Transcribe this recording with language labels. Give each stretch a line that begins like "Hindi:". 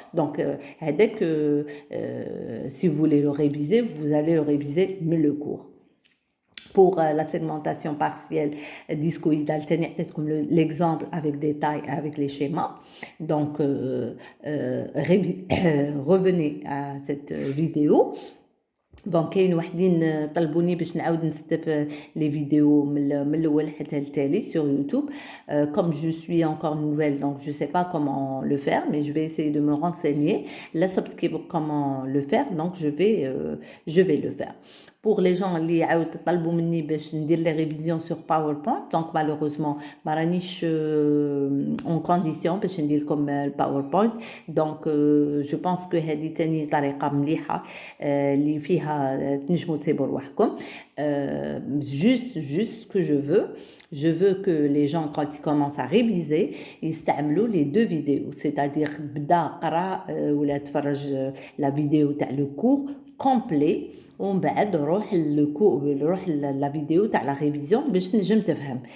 French: Donc, dès que si vous voulez le réviser, vous allez le réviser mieux le cours. Pour la segmentation partielle discoïdale, comme l'exemple avec détail, avec les schémas. Donc, revenez à cette vidéo.
Arabic: Bon, كاين وحدين طلبوني باش نعاود نستف
French: les vidéos
Arabic: من الاول حتى التالي
French: sur YouTube. Comme je suis encore nouvelle, donc je sais pas comment le faire, mais je vais essayer de me renseigner. Là, comment le faire, donc je vais le faire. Pour les gens
Arabic: اللي عاود طلبوا مني باش ندير
French: les révisions sur PowerPoint, donc malheureusement
Arabic: ما رانيش
French: en condition
Arabic: باش ندير
French: comme PowerPoint. Donc je pense que
Arabic: هذه تاني طريقة مليحة اللي فيها تنجموا تصيبوا رواحكم.
French: Juste ce que je veux que les gens, quand ils commencent à réviser, ils يستعملوا les deux vidéos, c'est-à-dire
Arabic: بدا قرا ولا تفرج
French: la vidéo تاع le cours complet
Arabic: ومن بعد روح
French: la vidéo تاع la révision
Arabic: باش تنجم تفهم.